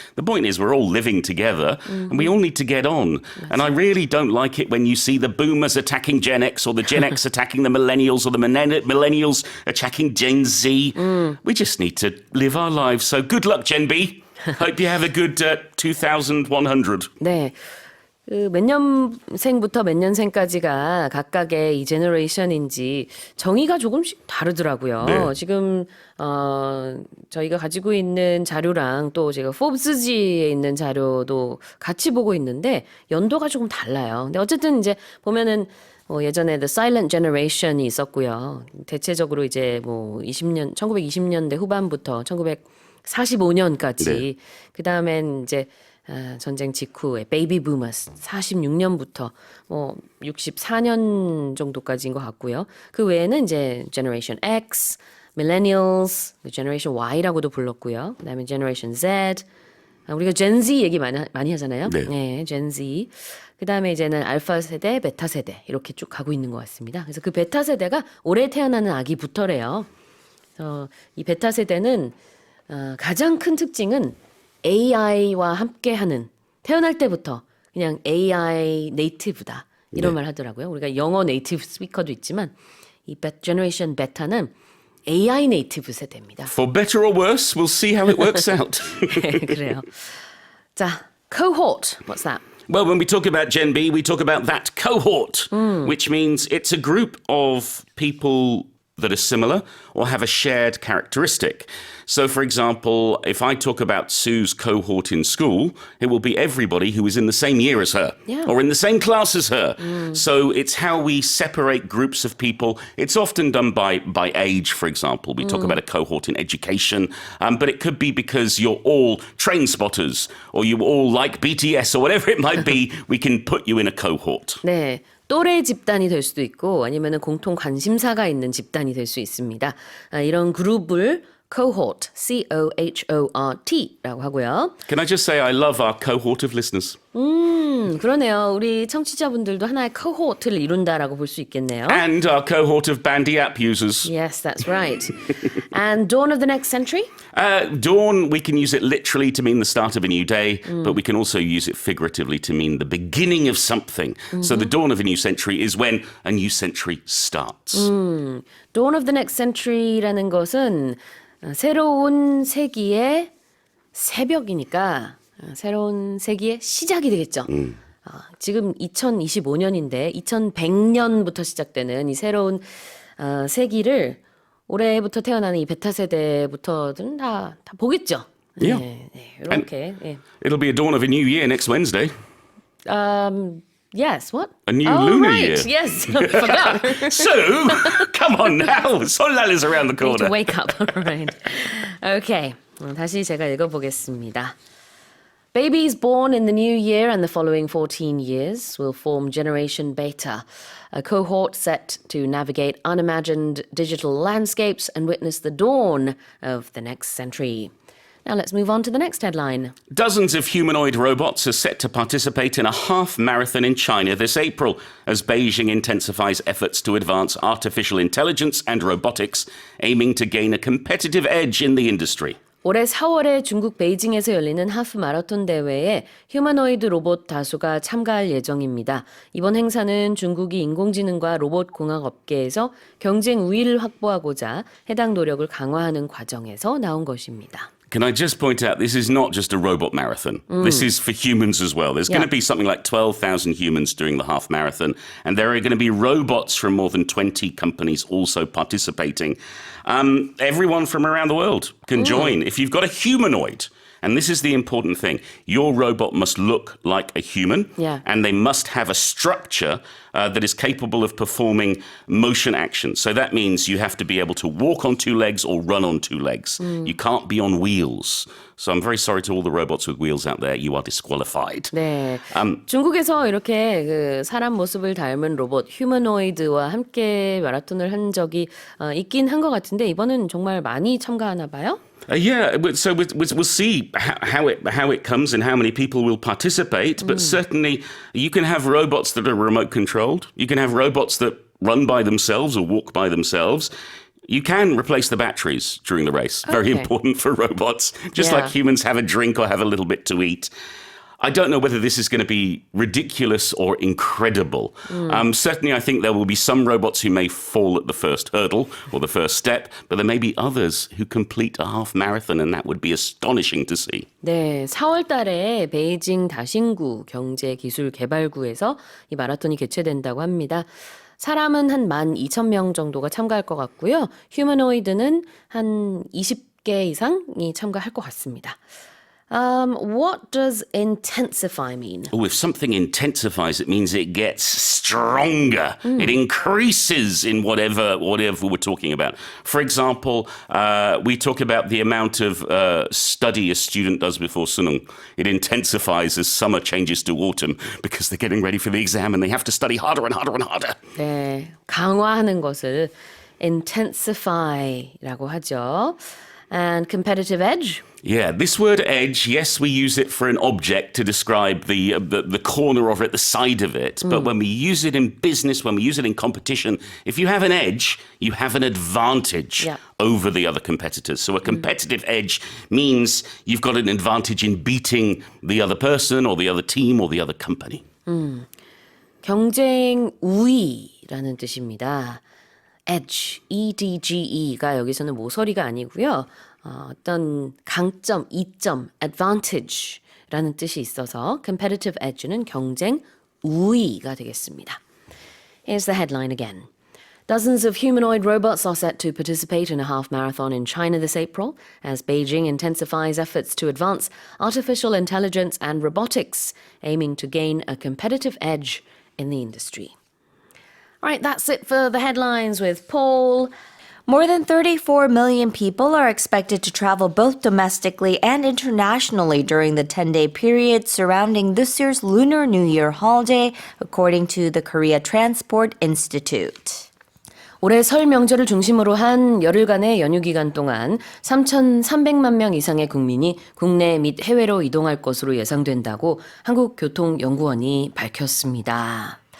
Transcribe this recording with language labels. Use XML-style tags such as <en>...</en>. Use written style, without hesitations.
<en>The point is we're all living together and we all need to get on. And I really don't like it when you see the boomers attacking Gen X or the Gen X attacking the millennials or the millennials attacking Gen Z. We just need to live our lives. So good luck, Gen B. Hope you have a good 2100.</en> <ko>네. 그 몇 년생부터 몇 년생까지가 각각의 이 제너레이션인지 정의가 조금씩 다르더라고요. 네. 지금 저희가 가지고 있는 자료랑 또 제가 포브스지에 있는 자료도 같이 보고 있는데 연도가 조금 달라요. 근데 어쨌든 이제 보면은 예전에 The Silent Generation이 있었고요. 대체적으로 이제 1920년대 후반부터 1945년까지 네. 그 다음엔 이제 전쟁 직후에 베이비 부머스 46년부터 64년 정도까지인 것 같고요. 그 외에는 이제 Generation X, Millennials, Generation Y라고도 불렀고요. 그다음에 Generation Z, 우리가 Gen Z 얘기 많이 하잖아요. 네. Gen Z. 그다음에 이제는 알파 세대, 베타 세대 이렇게 쭉 가고 있는 것 같습니다. 그래서 그 베타 세대가 올해 태어나는 아기부터래요. 이 베타 세대는 가장 큰 특징은 AI와 함께하는 태어날 때부터 그냥 AI 네이티브다 이런 말 하더라고요. 우리가 영어 네이티브 스피커도 있지만 이 제너레이션 베타는 AI 네이티브 세대입니다.</ko> <en>For better or worse, we'll see how it works out.</en> <ko>그래요. 자,</ko> <en>cohort, what's that? Well, when we talk about Gen B, we talk about that cohort, which means it's a group of people that are similar or have a shared characteristic. So, for example, if I talk about Sue's cohort in school, it will be everybody who is in the same year as her or in the same class as her. So it's how we separate groups of people. It's often done by age, for example. We talk about a cohort in education, but it could be because you're all train spotters or you all like BTS or whatever it might be. We can put you in a cohort.</en> <ko>네. 또래 집단이 될 수도 있고 아니면은 공통 관심사가 있는 집단이 될 수 있습니다. 이런 그룹을 cohort, C-O-H-O-R-T라고 하고요.</ko> <en>Can I just say I love our cohort of listeners?</en> <ko>그러네요. 우리 청취자분들도 하나의 cohort를 이룬다라고 볼 수 있겠네요.</ko> <en>And our cohort of Bandy app users. Yes, that's right. And dawn of the next century? Dawn, we can use it literally to mean the start of a new day, but we can also use it figuratively to mean the beginning of something. So the dawn of a new century is when a new century starts. Dawn of the next century</en> <ko>라는 것은 새로운 세기의 새벽이니까 새로운 세기의 시작이 되겠죠. 지금 2025년인데 2100년부터 시작되는 이 새로운 세기를 올해부터 태어나는 이 베타 세대부터는 다 보겠죠.</ko> <en>Yeah.</en> <ko>네, 이렇게. 예.</ko> <en>It'll be a dawn of a new year next Wednesday. Yes, what? A new oh, lunar right. year. Yes, I forgot. So, come on now. Solal is around the I need to corner. wake up. All right. Okay.</en> <ko>다시 제가 읽어보겠습니다.</ko> <en>Babies born in the new year and the following 14 years will form Generation Beta, a cohort set to navigate unimagined digital landscapes and witness the dawn of the next century. Now let's move on to the next headline. Dozens of humanoid robots are set to participate in a half marathon in China this April as Beijing intensifies efforts to advance artificial intelligence and robotics, aiming to gain a competitive edge in the industry.</en> <ko>올해 4월에 중국 베이징에서 열리는 하프 마라톤 대회에 휴머노이드 로봇 다수가 참가할 예정입니다. 이번 행사는 중국이 인공지능과 로봇 공학 업계에서 경쟁 우위를 확보하고자 해당 노력을 강화하는 과정에서 나온 것입니다.</ko> <en>Can I just point out, this is not just a robot marathon. This is for humans as well. There's going to be something like 12,000 humans during the half marathon, and there are going to be robots from more than 20 companies also participating. Everyone from around the world can join. If you've got a humanoid And this is the important thing. Your robot must look like a human, Yeah. and they must have a structure that is capable of performing motion actions. So that means you have to be able to walk on two legs or run on two legs. You can't be on wheels. So I'm very sorry to all the robots with wheels out there. You are disqualified.</en> <ko>네. 중국에서 이렇게 그 사람 모습을 닮은 로봇 휴머노이드와 함께 마라톤을 한 적이 있긴 한 것 같은데 이번은 정말 많이 참가하나 봐요.</ko> <en>So we'll see how it comes and how many people will participate. But certainly, you can have robots that are remote controlled. You can have robots that run by themselves or walk by themselves. You can replace the batteries during the race. Very Okay. important for robots. Just Yeah. like humans have a drink or have a little bit to eat. I don't know whether this is going to be ridiculous or incredible. Certainly, I think there will be some robots who may fall at the first hurdle or the first step, but there may be others who complete a half marathon, and that would be astonishing to see.</en> <ko>네, 4월 달에 베이징 다신구 경제기술개발구에서 이 마라톤이 개최된다고 합니다. 사람은 한 12,000명 정도가 참가할 것 같고요. 휴머노이드는 한 20개 이상이 참가할 것 같습니다.</ko> <en>What does intensify mean? Oh, if something intensifies, it means it gets stronger. It increases in whatever we're talking about. For example, we talk about the amount of study a student does before Sunung. It intensifies as summer changes to autumn because they're getting ready for the exam and they have to study harder and harder and harder.</en> <ko>네, 강화하는 것을 intensify라고 하죠.</ko> <en>And competitive edge? Yeah, this word edge, yes, we use it for an object to describe the corner of it, the side of it. But when we use it in business, when we use it in competition, if you have an edge, you have an advantage Yeah. over the other competitors. So a competitive edge means you've got an advantage in beating the other person or the other team or the other company.</en> <ko>경쟁 우위라는 뜻입니다. edge, EDGE가 여기서는 모서리가 아니고요. 어떤 강점, 이점, advantage라는 뜻이 있어서 competitive edge는 경쟁 우위가 되겠습니다.</ko> <en>Here's the headline again. Dozens of humanoid robots are set to participate in a half marathon in China this April as Beijing intensifies efforts to advance artificial intelligence and robotics, aiming to gain a competitive edge in the industry. All right, that's it for the headlines with Paul. More than 34 million people are expected to travel both domestically and internationally during the 10-day period surrounding this year's Lunar New Year holiday, according to the Korea Transport Institute.</en> <ko>올해 설 명절을 중심으로 한 열흘간의 연휴 기간 동안 3,300만 명 이상의 국민이 국내 및 해외로 이동할 것으로 예상된다고 한국교통연구원이 밝혔습니다.</ko>